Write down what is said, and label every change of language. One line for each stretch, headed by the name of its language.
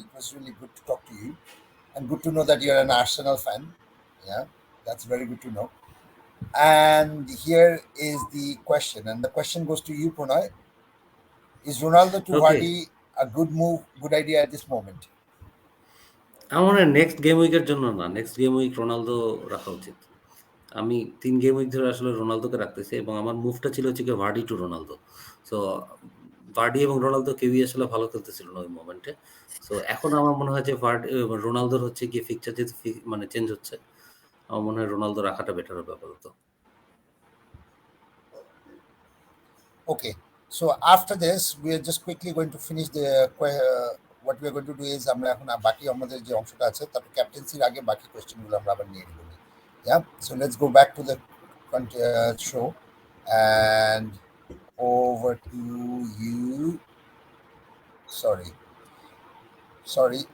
English: It was really good to talk to you, and good to know that you're an Arsenal fan. Yeah, that's very good to know. And here is the question, and the question goes to you, Pranay. Is Ronaldo to Okay, Vardy a good move, good idea at this moment?
Bangla: আমার next game উইকের জন্য না, next game week Ronaldo রাখা উচিত। আমি ৩ game week ধরে আসলে রোনালদোকে রাখতেছি এবং আমার মুভটা ছিল হচ্ছে গিয়ে Vardy two Ronaldo. So Vardy এবং রোনালদো কেউই আসলে ভালো খেলতেছিল না ওই মোমেন্টে। সো এখন আমার মনে হয় যে রোনালদোর হচ্ছে গিয়ে ফিকচার যেহেতু মানে চেঞ্জ হচ্ছে, আমার মনে হয় রোনালদো রাখাটা বেটার হবে আপাতত।
English: Okay. So after this, we are just quickly going to finish what we are going to do is
Bangla: আমরা এখন বাকি আমাদের যে অংশটা আছে তারপর ক্যাপ্টেন্সির আগে বাকি কোশ্চেনগুলো আমরা আবার নিয়ে নেব।
English: Yeah. So let's go back to the show and over to you. Sorry. Sorry.